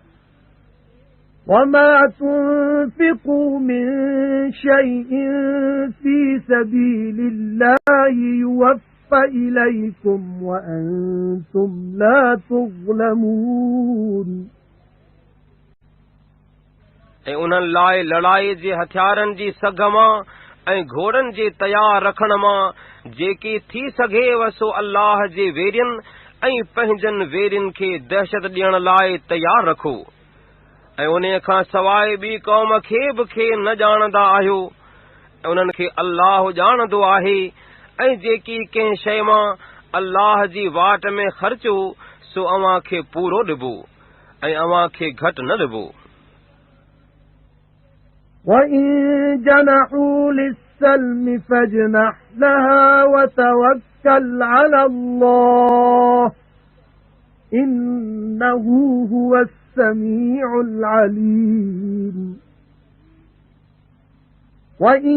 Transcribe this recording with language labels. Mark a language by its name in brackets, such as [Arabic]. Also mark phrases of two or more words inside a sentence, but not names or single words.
[Arabic] وَمَا تُنْفِقُوا مِنْ شَيْءٍ فِي سَبِيلِ اللَّهِ يُوَفَّ إِلَيْكُمْ وَأَنْتُمْ لَا تُظْلَمُونَ [Sindhi] ऐं उन्हनि लाइ लड़ाई जे हथियारनि जी सघ मां ऐं घोड़नि जे तयार रखण मां जेकी थी सघेव सो अल्लाह जे वेरियनि ऐं पंहिंजनि वेरियनि खे दहशत ॾियण लाइ तयार रखो। ऐं उन खां सवाइ ॿी क़ौम खे बि न ॼाणंदा आहियो, ऐं उन्हनि खे अल्लाह ॼाणंदो आहे। ऐं जेकी कंहिं शइ मां अल्लाह जी वाट में ख़र्चो सो अव्हां खे पूरो ॾिबो ऐं अव्हां खे घटि न ॾिबो। [Arabic] وَإِن جَنَحُوا لِلسَّلْمِ فَاجْنَحْ لَهَا وَتَوَكَّلْ عَلَى اللَّهِ إِنَّهُ هُوَ السَّمِيعُ الْعَلِيمُ وَإِن